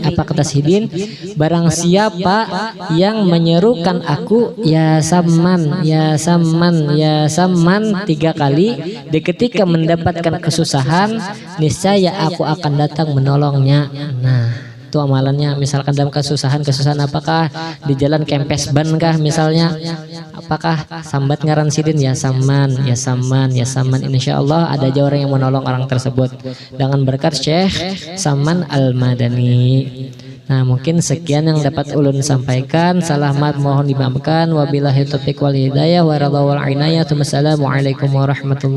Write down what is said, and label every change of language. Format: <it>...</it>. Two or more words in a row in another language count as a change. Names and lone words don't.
<id>Apa kata Sidin? Barang siapa yang menyerukan aku ya Saman, ya Saman, ya Saman 3 kali, di ketika mendapatkan kesusahan niscaya aku akan datang menolongnya. Nah, itu amalannya. Misalkan dalam kesusahan apakah di jalan kempes ban kah misalnya, apakah sambat ngaran Sidin ya Saman, ya Saman, ya Saman,</id> <ar>إن شاء الله</ar> <id>ada aja orang yang menolong orang tersebut dengan berkat Syekh Saman Al-Madani. Nah, mungkin sekian yang dapat ulun sampaikan. Salah mat mohon dimaafkan.</id> <ar>وبالله التوفيق والهداية والرضا والعناية.</ar>